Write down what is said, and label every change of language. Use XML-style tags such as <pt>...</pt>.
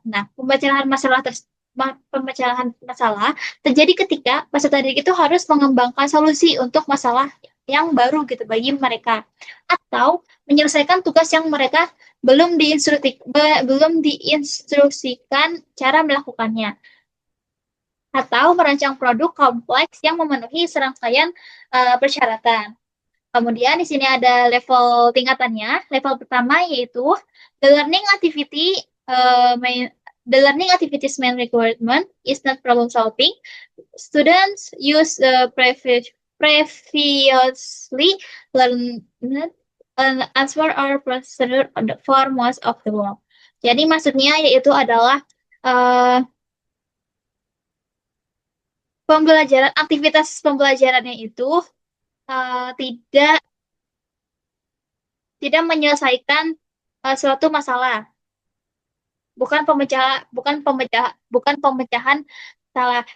<id>Nah, pemecahan masalah terjadi ketika peserta didik itu harus mengembangkan solusi untuk masalah yang baru gitu bagi mereka atau menyelesaikan tugas yang mereka belum diinstruksikan cara melakukannya atau merancang produk kompleks yang memenuhi serangkaian persyaratan. Kemudian di sini ada level tingkatannya. Level pertama yaitu</id> <en>the learning activity main the learning activities main requirement is not problem solving. Students use previously learned answer or procedure for most of the work.</en> <id>Jadi maksudnya yaitu adalah uh, aktivitas pembelajarannya itu tidak menyelesaikan suatu masalah, bukan pemecahan salah.</id>